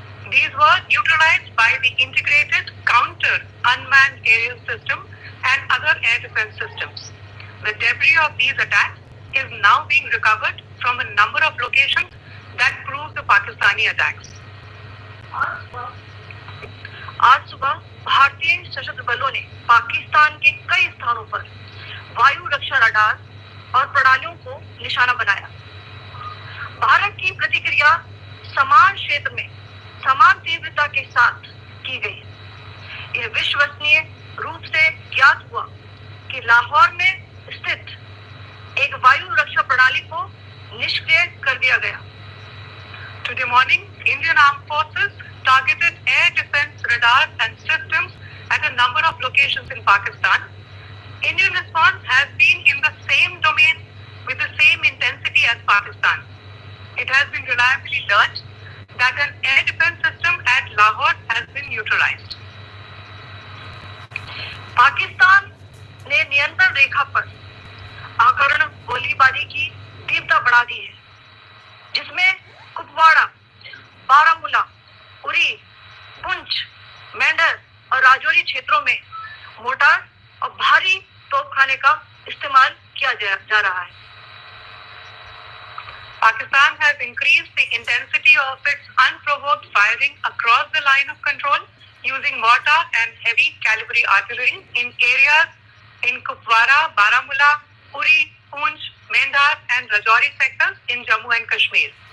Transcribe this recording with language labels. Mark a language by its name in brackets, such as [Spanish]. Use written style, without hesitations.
[English] These were neutralized by the integrated counter unmanned aerial system and other air defense systems. The debris of these attacks is now being recovered from a number of locations that prove the Pakistani attacks. [Hindi] आज सुबह भारतीय सशस्त्र बलों ने पाकिस्तान के कई स्थानों पर वायु रक्षा रडार और प्रणालियों को निशाना बनाया। भारत की प्रतिक्रिया समान क्षेत्र में समान तीव्रता के साथ की गई। यह विश्वसनीय रूप से ज्ञात हुआ कि लाहौर में स्थित एक वायु रक्षा प्रणाली को निष्क्रिय कर दिया गया। [English] Today morning, Indian Armed Forces targeted air defense radars and systems at a number of locations in Pakistan. Indian response has been in the same domain with the same intensity as Pakistan. It has been reliably learned that an air defense system at Lahore has been neutralized. [Hindi] Pakistan ने नियंत्रण रेखा पर आकरण गोलीबारी की तीव्रता बढ़ा दी है, जिसमें कुपवाड़ा, बारामूला, उरी, पुंछ, मेंढर और राजौरी क्षेत्रों में मोर्टार और भारी तोपखाने का इस्तेमाल किया जा रहा है। [English] Pakistan has increased the intensity of its unprovoked firing across the line of control using mortar and heavy calibre artillery in areas in Kupwara, Baramulla, Uri, Poonch, Mendhar and Rajouri sectors in Jammu and Kashmir.